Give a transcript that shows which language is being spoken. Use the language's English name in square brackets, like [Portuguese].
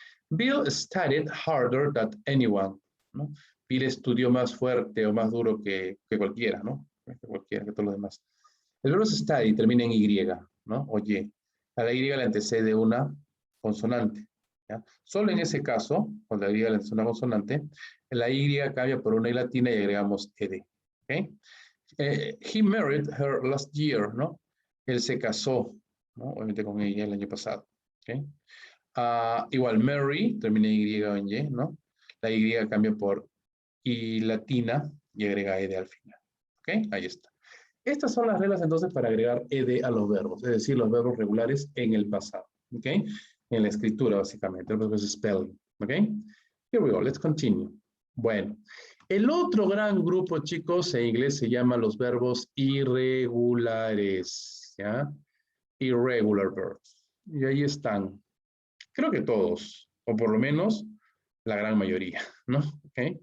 [English] Bill studied harder than anyone, ¿no? [Spanish] Bill estudió más fuerte o más duro que cualquiera, ¿no? Que cualquiera, que todos los demás. El verbo study termina en Y, ¿no? O Y. A la Y le antecede una consonante. ¿Ya? Solo en ese caso, cuando la Y es una consonante, la Y cambia por una I latina y agregamos ed. ¿Okay? [English] He married her last year, ¿no? [Spanish] Él se casó, ¿no? Obviamente con ella el año pasado. ¿Okay? Igual, Mary, termina en Y o en Y, ¿no? La Y cambia por I latina y agrega ed al final. ¿Ok? Ahí está. Estas son las reglas entonces para agregar ed a los verbos, es decir, los verbos regulares en el pasado. ¿Ok? En la escritura, básicamente, es spelling. ¿Ok? [English] Here we go, let's continue. [Spanish] Bueno, el otro gran grupo, chicos, en inglés se llama los verbos irregulares. ¿Ya? [English] Irregular verbs. [Spanish] Y ahí están. Creo que todos, o por lo menos la gran mayoría, ¿no? ¿Okay?